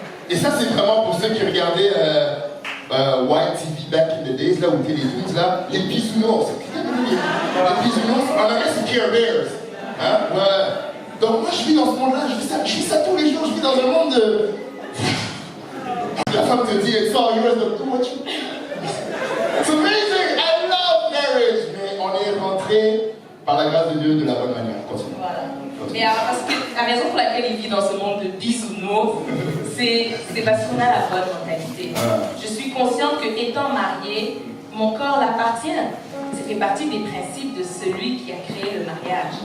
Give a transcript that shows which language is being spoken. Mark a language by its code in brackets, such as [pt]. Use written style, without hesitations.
[fr] Et ça, c'est vraiment pour ceux qui regardaient White TV [en] back in the days, [fr] là, où étaient les twins, là, les bisounours. Les bisounours, en anglais, c'est Care Bears. Hein? Ouais. Donc, moi, je vis dans ce monde-là, je vis ça tous les jours, je vis dans un monde de... La femme te dit, [en] it's all yours, do what you... It's amazing, I love marriage. [fr] Mais on est rentré, par la grâce de Dieu, de la bonne manière. Continue. Voilà. Et parce que la raison pour laquelle il vit dans ce monde de bisounours, c'est parce qu'on a la bonne mentalité. Je suis consciente que, étant mariée, mon corps l'appartient. Ça fait partie des principes de celui qui a créé le mariage.